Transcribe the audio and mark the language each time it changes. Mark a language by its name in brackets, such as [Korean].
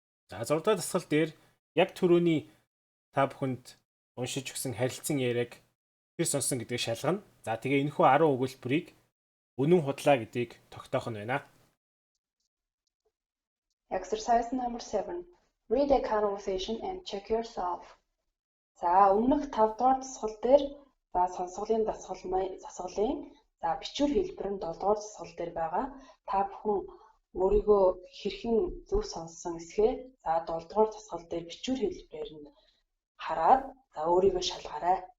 [Mongolian] За 6 дахь дасгал дээр яг түрүүний та бүхэнд уншиж өгсөн харилцан яриаг тэр сонсон гэдгийг шалгана. За тэгээ энэхүү 10 өгүүлбэрийг үнэн худлаа гэдгийг тогтоох нь байна. [English] Exercise number 7. Read a conversation and check yourself. [Mongolian] За өмнөх 5 дугаар дасгал дээр сонсголын дасгалын бичвэр хэлбэр нь 7 дугаар дасгал дээр байгаа. Та бүхэн өөрийгөө хэрхэн зөв сонссон эсгээ 7 дугаар дасгал дээр бичвэр хэлбэрээр нь хараад өөрийгөө шалгаарай.